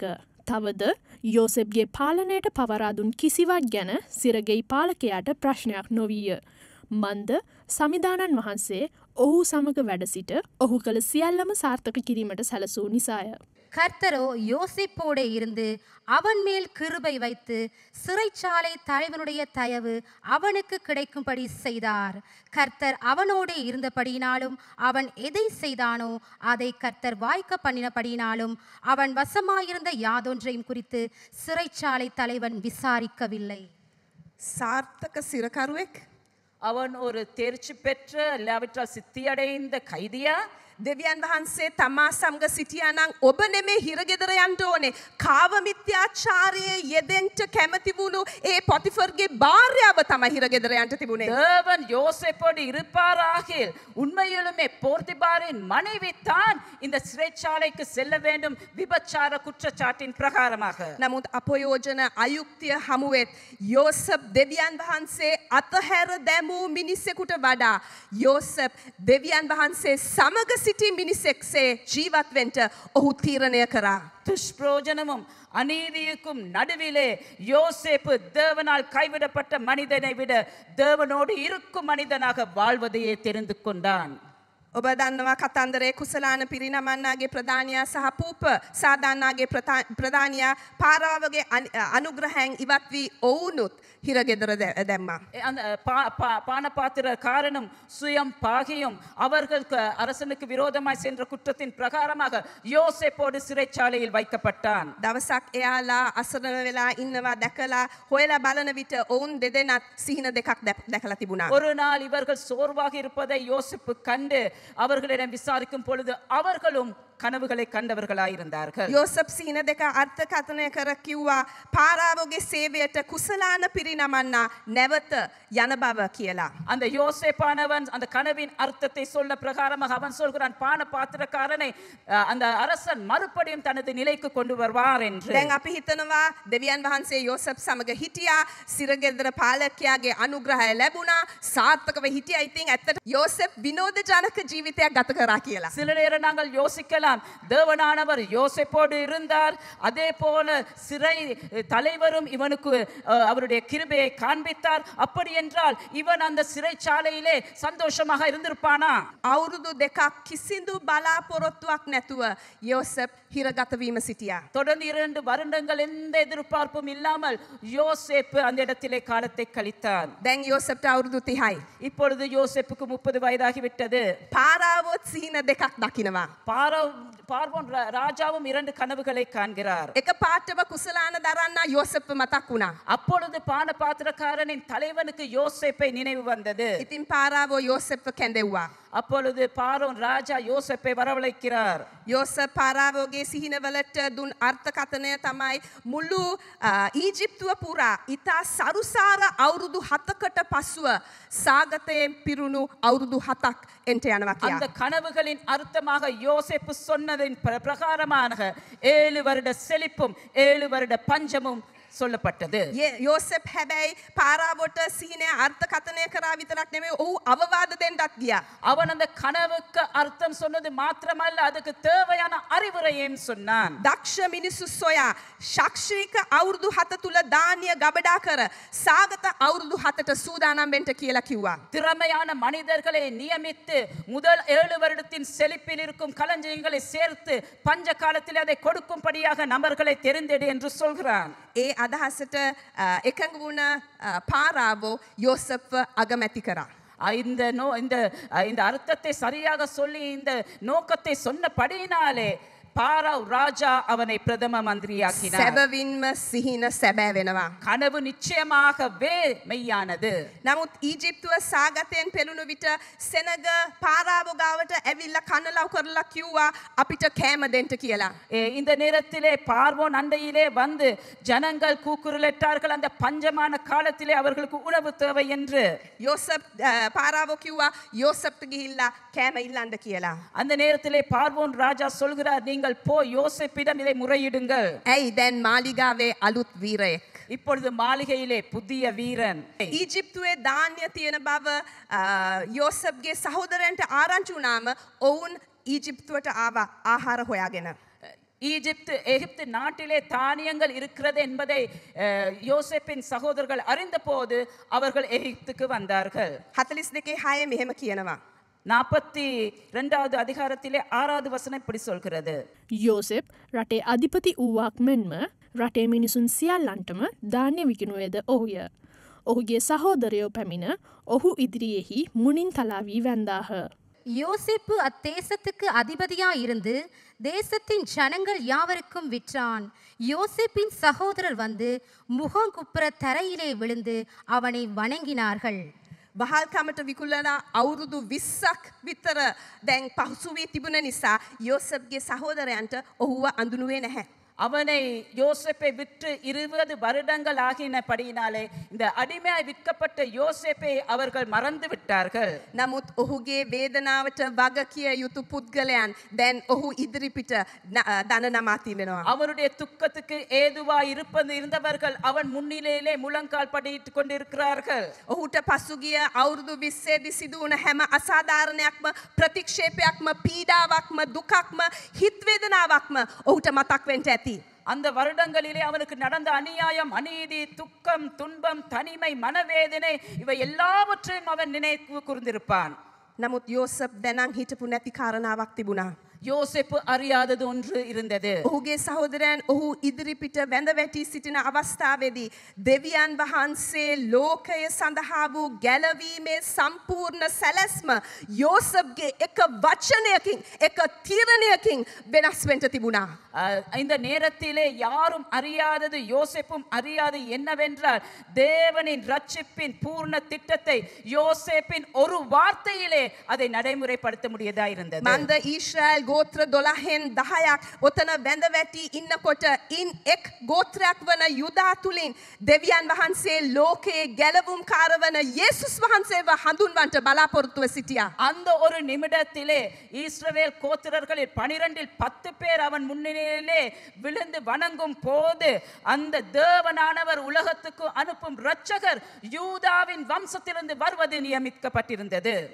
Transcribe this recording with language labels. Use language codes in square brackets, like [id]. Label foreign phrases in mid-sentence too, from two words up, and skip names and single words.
[si] තවද යෝසෙප්ගේ පාලනයට පවරාදුන් කිසිවක් ගැන සිරගෙයි පාලකයාට ප්‍රශ්නයක් නොවීය. මන්ද සමිදානන් වහන්සේ ඔහු සමග වැඩ සිට ඔහු කළ සියල්ලම සාර්ථක කිරීමට සැලසූ නිසාය. [ta] கர்த்தரோ யோசேப்போடே இருந்து அவன் மேல் கிருபை வைத்து சிறைச்சாலை தலைவனுடைய தயவு அவனுக்கு கிடைக்கும்படி செய்தார். கர்த்தர் அவனோடே இருந்தபடியினாலும் அவன் எதை செய்தானோ அதை கர்த்தர் வாய்க்க பண்ணினபடியினாலும் அவன் வசமாயிருந்த யாதொன்றையும் குறித்து சிறைச்சாலை தலைவன் விசாரிக்கவில்லை. [si] සාර්ථක සිරකරුවෙක් [ta] அவன் ஒரு தேர்ச்சி பெற்ற இல்லாவிட்டால் சித்தியடைந்த கைதியா? [si] දෙවියන් වහන්සේ තමා සමග සිටියා නම් ඔබ නෙමේ හිරගෙදර යන්න ඕනේ. කාව මිත්‍යාචාරයේ යෙදෙන්න කැමති වුණු ඒ පොතිෆර්ගේ භාර්යාව තමයි හිරගෙදර යන්න තිබුණේ. [ta] தேவன் யோசேப்போடு இருப்பாராகில் உண்மையிலுமே போர்த்திபாரின் மனைவி தான் இந்த சிறைச்சாலைக்கு செல்ல வேண்டும் விபச்சார குற்றச்சாட்டின் பிரகாரமாக. [si] නමුත් අපයෝජන අයුක්තිය හමුවෙත් යෝසප් දෙවියන් වහන්සේ අතහැර දැමූ මිනිසෙකුට වඩා යෝසප් දෙවියන් වහන්සේ සමග සිටි මිනිසෙක්සේ ජීවත් වෙන්න ඔහු තීරණය කරා. [ta] துஷ்பிரோஜனமும் அநீதிக்கும் நடுவிலே யோசேப்பு தேவனால் கைவிடப்பட்ட மனிதனை விட தேவனோடு இருக்கும் மனிதனாக வாழ்வதையே தெரிந்து கொண்டான். [si] ඔබ දන්නවා කතන්දරේ කුසලාන පිරිනමන්නාගේ ප්‍රධානියා සහ පූප සාදාන්නාගේ ප්‍රධානියා පාරාවගේ අනුග්‍රහයෙන් ඉවත් වී ඔවුනුත් හිරගෙදර දැම්මා. [ta] அந்த பானபாத்திர காரணம் சுயம் பாகியும் அவர்களுக்கு அரசனுக்கு விரோதமாய் சென்ற குற்றத்தின் பிரகாரமாக யோசேப்போடு சிறைச்சாலையில் வைக்கப்பட்டான். [si] දවසක් එයාලා අසරණ වෙලා ඉන්නවා දැකලා හොයලා බලන විට ඔවුන් දෙදෙනාත් සිහින දෙකක් දැකලා තිබුණා. [ta] ஒரு நாள் இவர்கள் சோர்வாக இருப்பதை யோசேப்பு கண்டு அவர்களிடம் விசாரிக்கும் பொழுது அவர்களும் கனவுகளை கண்டவர்களாயிருந்தார்கள். [si] යෝසප් සිහින දෙක අර්ථකථනය කර කිව්වා පාරාවගේ සේවයට කුසලාන පිරිනමන්නා නැවත යන බව කියලා. [ta] அந்த யோசேப்பானவன் அந்த கனவின் அர்த்தத்தை சொல்ல பிரகாரமாக அவன் சொல்கிறான் பான பாத்திரக்காரனை அந்த அரசன் மறுபடியும் தனது நிலைக்கு கொண்டு வருவார் என்று. [si] දැන් අපි හිතනවා දෙවියන් වහන්සේ යෝසප් සමග හිටියා සිරගෙදර පාලකයාගේ අනුග්‍රහය ලැබුණා සාර්ථකව හිටියා. ඉතින් ඇත්තට යෝසප් විනෝදජනක ජීවිතයක් ගත කරා කියලා. [ta] சில நேரம் நாங்கள் யோசிக்கலாம் தேவனானவர் யோசேப்போடு இருந்தார் அதே போல சிறை தலைவரும் இவனுக்கு அவருடைய கிருபையை காண்பித்தார் அப்படி என்றால் இவன் அந்த சிறைச்சாலையிலே சந்தோஷமாக இருந்திருப்பானா? [si] අවුරුදු දෙකක් කිසිදු බලාපොරොත්තුවක් නැතුව යෝසප් හිරගත වීම සිටියා. [ta] தொடர்ந்து 2 வருடங்கள் எந்த எதிர்பார்ப்பும் இல்லாமல் யோசேப்பு அந்த இடத்திலே காலத்தை கழித்தான். [si] දැන් යෝසප්ට අවුරුදු 30යි. [ta] இப்பொழுது யோசேப்புக்கு 30 வயதாகிவிட்டது. [si] පාරාවොත් සිහින දෙකක් දකිනවා. [ta] பார்வோன் ராஜாவும் 2 கனவுகளை காண்கிறார். [si] එක පාටව කුසලාන දරන්න යෝසප් මතක් වුණා. [ta] அப்பொழுது பான பாத்திரக்காரனின் தலைவனுக்கு யோசேப்பை நினைவு வந்தது. [si] ඉතින් පාරාවෝ යෝසප්ව කැඳෙව්වා. [ta] அப்பொழுது பார்வோன் ராஜா யோசேப்பை வரவழைக்கிறார். [si] යෝසප් පාරාවෝගේ සිහිනවලට දුන් අර්ථකථනය තමයි මුළු ඊජිප්තුව පුරා ඉතා සරුසාර අවුරුදු 7කට පසුව සාගතයෙන් පිරුණු අවුරුදු 7ක් එන්ට යනවා [ta] அந்த [si] කියලා. [ta] கனவுகளின் அர்த்தமாக யோசேப்பு சொன்னதின் பிரகாரமாக 7 வருட செழிப்பும் 7 வருட பஞ்சமும் சொல்லப்பட்டது. [si] යෝසප් හැබැයි පාරාවොට සිහිනය අර්ථකථනය කරා විතරක් නෙමෙයි ඔහු අවවාද දෙන්නත් ගියා. [ta] அவன் அந்த கனவுக்கு அர்த்தம் சொன்னது மாத்திரமல்ல அதுக்கு தேவையான அறிவுரையையும் சொன்னான். [si] දක්ෂ මිනිස්සු සොයා ශක්ෂික අවුරුදු 7 තුල ධාන්‍ය ගබඩා කර සාගත අවුරුදු 7ට සූදානම් වෙන්න කියලා කිව්වා. [ta] திறமையான மனிதர்களை நியமித்து முதல் 7 வருடத்தின் செழிப்பில் இருக்கும் களஞ்சியங்களை சேர்த்து பஞ்ச காலத்தில் அதை கொடுக்கும்படியாக நபர்களை தெரிந்தெடு என்று சொல்கிறான். [si] ඒ අදහසට එකඟ වුණ පාරාවෝ යෝසප්ව අගමැති කරා. [ta] இந்த அர்த்தத்தை சரியாக சொல்லி இந்த நோக்கத்தை சொன்னபடியினாலே பாராவ் ராஜா அவனை பிரதம மந்திரியாக்கினார். [si] සැබවින්ම සිහින සැබෑ වෙනවා. [ta] கனவு நிச்சயமாகவே மெய்யானது. [si] නමුත් ඊජිප්තුව සාගතයෙන් පෙළුණු විට සෙනග පාරාවෝ ගාවට ඇවිල්ලා කනලව් කරලා කිව්වා අපිට කෑම දෙන්න කියලා. [ta] இந்த நேரத்திலே பார்வோன் அண்டையிலே வந்து ஜனங்கள் கூக்குரலிட்டார்கள் அந்த பஞ்சமான காலத்திலே அவர்களுக்கு உணவு தேவை என்று. [si] යෝසප් පාරාවෝ කිව්වා යෝසප්ට ගිහිල්ලා කෑම ඉල්ලන්න කියලා. [ta] அந்த நேரத்திலே பார்வோன் ராஜா சொல்கிறார் நீங்கள் போய் யோசேப்பிடம் இதை முறையிடுங்கள். [si] ඇයි දැන් මාලිගාවේ අලුත් වීරයෙක්. [ta] இப்பொழுது மாளிகையிலே புதிய வீரன். [si] ඊජිප්තුවේ ධාන්‍ය තියෙන බව යෝසප්ගේ සහෝදරයන්ට ආරංචි වුණාම ඔවුන් ඊජිප්තුවට ආවා ආහාර හොයාගෙන. [ta] எகிப்து நாட்டிலே தானியங்கள் இருக்கிறது என்பதை யோசேப்பின் சகோதரர்கள் அறிந்தபோது அவர்கள் எகிப்துக்கு வந்தார்கள். [si] 42 6 මෙහෙම කියනවා. [ta] 42வது அதிகாரத்திலே 6வது வசனம் இப்படி சொல்கிறது. [si] යෝසෙප් රටේ අධිපති වූවක් මෙන්ම රටේ මිනිසුන් සියල්ලන්ටම ධාන්‍ය විකිනුවේද ඔහුය. ඔහුගේ සහෝදරයෝ පැමිණ ඔහු ඉදිරියෙහි මුණින් තලාවී වැන්දාහ. [ta] யோசேப்பு அத்தேசத்துக்கு அதிபதியாய் இருந்து தேசத்தின் ஜனங்கள் யாவருக்கும் விற்றான். யோசேப்பின் சகோதரர் வந்து முகங்குப்புற தரையிலே விழுந்து அவனை வணங்கினார்கள். [si] වහල්කමට විකුල්ලලා අවුරුදු 20ක් විතර දැන් පහසු වී තිබුණ නිසා යෝසෙෆ්ගේ සහෝදරයන්ට ඔහුව අඳුනුවේ නැහැ. [ta] அவனை யோசேப்பை விற்று 20 வருடங்கள் ஆகினபடியினாலே இந்த அடிமையாய் விற்கப்பட்ட யோசேப்பை அவர்கள் மறந்து விட்டார்கள். [si] නමුත් ඔහුගේ වේදනාවට වග කිය යුතු පුද්ගලයන් දැන් ඔහු ඉදිරිපිට දන නමා තිබෙනවා. [ta] அவருடைய துக்கத்துக்கு ஏதுவாய் இருந்தவர்கள் அவன் முன்னிலையிலே முழங்கால் படியிட்டுக் கொண்டிருக்கிறார்கள். [si] ඔහුට පසුගිය අවුරුදු 20ේදී සිදු වුණ හැම අසාධාරණයක්ම ප්‍රතික්ෂේපයක්ම පීඩාවක්ම දුකක්ම හිත් වේදනාවක්ම ඔහුට මතක් වෙන්න ඇති. [ta] அந்த வருடங்களிலே அவனுக்கு நடந்த அநியாயம், அநீதி, துக்கம், துன்பம், தனிமை, மனவேதனை இவை எல்லாவற்றையும் அவன் நினைவு கூர்ந்திருப்பான். [si] නමුත් යෝසප් දැනන් හිටපු නැති කාරණාවක් තිබුණා. [ta] யோசேப்பு அறியாதது ஒன்று இருந்தது. [si] ඔහුගේ සහෝදරයන් ඔහු ඉදිරිපිට වැඳ වැටි සිටින අවස්ථාවේදී දෙවියන් වහන්සේ ලෝකය සඳහා වූ ගැලවීමේ සම්පූර්ණ සැලැස්ම යෝසප්ගේ එක වචනයකින් එක තීරණයකින් වෙනස් වෙන්න තිබුණා. [ta] இந்த நேரத்திலே யாரும் அறியாதது, யோசேப்பும் அறியாது என்னவென்றால் தேவனின் ரட்சிப்பின் பூர்ண திட்டத்தை யோசேப்பின் ஒரு வார்த்தையிலே அதை நடைமுறைப்படுத்த முடியதா இருந்தது. [si] මන්ද ඊශ්‍රායල් ගෝත්‍ර 12න් 10ක් ඔතන වැඳ වැටි ඉන්නකොට ඉන් එක් ගෝත්‍රයක් වන යුදා තුලින් දෙවියන් වහන්සේ ලෝකයේ ගැලවුම් කාරවන යේසුස් වහන්සේව හඳුන්වන්නට බලාපොරොත්තුව සිටියා. [ta] அந்த ஒரு நிமிடத்திலே இஸ்ரவேல் கோத்திரர்களில் 12ல் 10 பேர் அவன் முன்னிலையிலே விழுந்து வணங்கும் போது அந்த தேவனானவர் உலகத்துக்கு அனுப்பும் இரட்சகர் யூதாவின் வம்சத்திலிருந்து வருவது நியமிக்கப்பட்டிருந்தது.